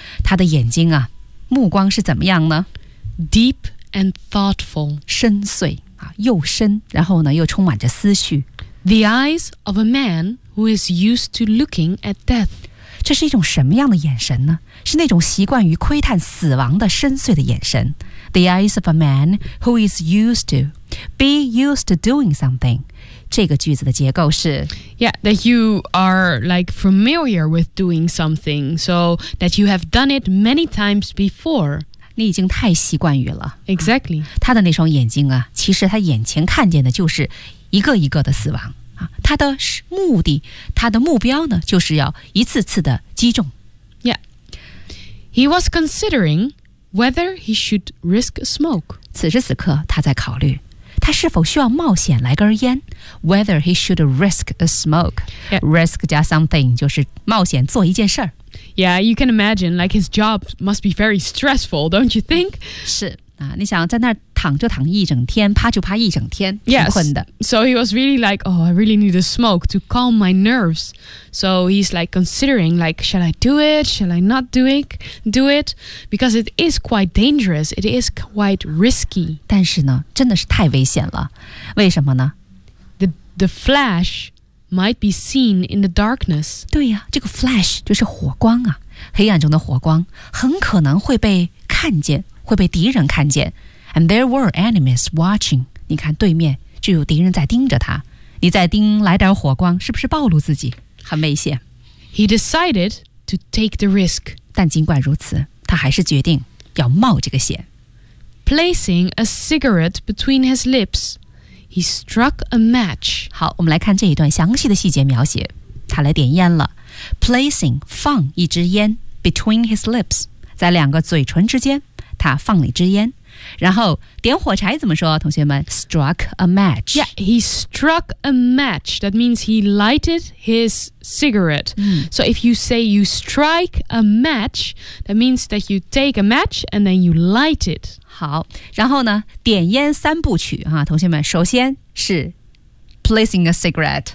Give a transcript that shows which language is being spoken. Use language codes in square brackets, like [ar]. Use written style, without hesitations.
[zh] 他的眼睛啊目光是怎么样呢 [en] Deep. And thoughtful. [zh] 深邃、啊、又深然后呢又充满着思绪。 [en] The eyes of a man who is used to looking at death. [zh] 这是一种什么样的眼神呢是那种习惯于窥探死亡的深邃的眼神。 [en] The eyes of a man who is used to be used to doing something. [zh] 这个句子的结构是 [en] Yeah, that you are like familiar with doing something, so that you have done it many times before. [zh] 你已经太习惯于了 [en] Exactly、 [zh] 啊、他的那双眼睛啊其实他眼前看见的就是一个一个的死亡、啊、他的目的他的目标呢就是要一次次的击中 [en] Yeah He was considering whether he should risk smoke [zh] 此时此刻他在考虑他是否需要冒险来根烟 [en] Whether he should risk a smoke、 yeah. [zh] Risk 加 something 就是冒险做一件事儿 [en] Yeah, you can imagine, like his job must be very stressful, don't you think? 是、啊、你想在那儿躺就躺一整天，趴就趴一整天，挺困的。 Yes, so he was really like, oh, I really need a smoke to calm my nerves. So he's like considering, like, shall I do it? Shall I not do it? Because it is quite dangerous. It is quite risky. [zh] 但是呢，真的是太危险了。为什么呢 [en] The flash... Might be seen in the darkness. [zh] 对呀、啊，这个 flash 就是火光啊，黑暗中的火光很可能会被看见，会被敌人看见。 [en] And there were enemies watching. [zh] 你看对面就有敌人在盯着他，你再盯来点火光，是不是暴露自己，很危险 [en] ？He decided to take the risk. [zh] 但尽管如此，他还是决定要冒这个险。 [en] Placing a cigarette between his lips. He struck a match. [zh] 好，我们来看这一段详细的细节描写。他来点烟了。Placing 放一支烟 [en] between his lips, [zh] 在两个嘴唇之间，他放了一支烟。然后点火柴怎么说，同学们？ [en] Struck a match. Yeah, he struck a match. That means he lighted his cigarette.、So if you say you strike a match, that means that you take a match and then you light it. [zh] 好，然后呢，点烟三部曲、啊、同学们，首先是 [en] placing a cigarette.